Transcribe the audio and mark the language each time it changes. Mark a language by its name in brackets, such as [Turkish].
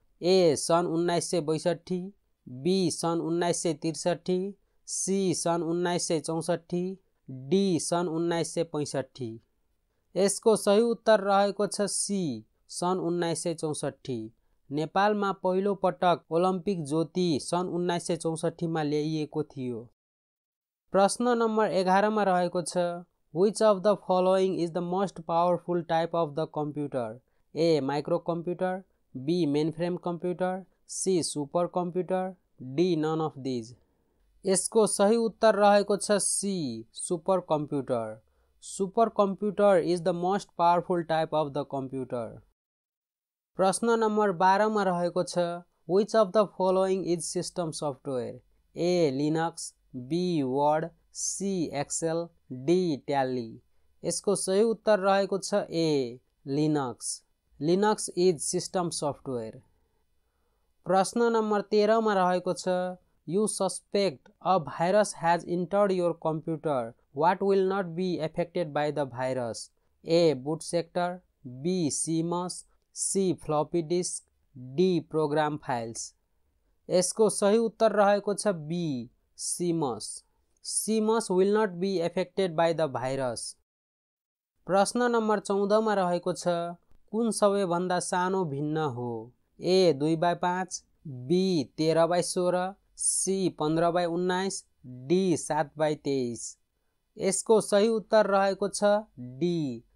[Nepali] ए सन् 1962, बी सन् 1963, सी सन् 1964, डी सन् 1965। यसको सही उत्तर रहेको छ सी सन् 1964। नेपालमा पहिलो पटक ओलम्पिक ज्योति सन् 1964 मा ल्याइएको थियो। प्रश्न नम्बर 11 मा रहेको छ, [English] Which of the following is the most powerful type of the computer? A microcomputer, B mainframe computer, C supercomputer, D none of these। [Nepali] यसको सही उत्तर रहेको छ C supercomputer। [English] Supercomputer is the most powerful type of the computer। [Nepali] प्रश्न number 12 मा रहेको छ, [English] Which of the following is system software? A. Linux, B. Word, C. Excel, D. Tally. [Nepali] यसको सही उत्तर रहेको छ A. Linux. [English] Linux is system software. [Nepali] प्रश्न नम्बर 13 मा रहेको छ [English] You suspect a virus has entered your computer. What will not be affected by the virus? A. Boot sector, B. CMOS, C. Floppy disk, D. Program files. [Nepali] यसको सही उत्तर रहेको छ [English] B. CMOS. CMOS will not be affected by the virus. [Nepali] प्रश्न number 14 मा रहेको छ कुन सबैभन्दा सानो भिन्न हो? [English] A. 2/5, B. 13/16, C. [Nepali] 15/19, D. 7/23. यसको सही उत्तर रहेको छ D.